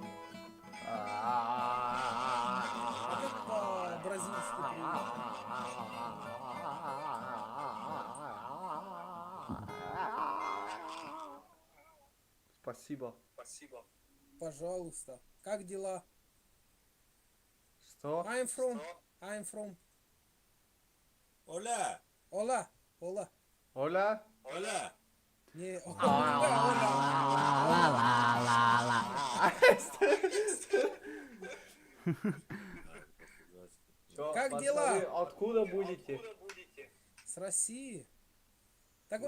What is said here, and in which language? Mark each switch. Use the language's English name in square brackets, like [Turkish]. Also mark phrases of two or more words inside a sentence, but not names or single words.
[Russian] Бразильский Спасибо. Спасибо. Пожалуйста. Как дела? Что? [English] I'm from. [Russian] Оля! Ола. Ола. Оля? Оля! Не, Как дела? Откуда будете? С России? Так у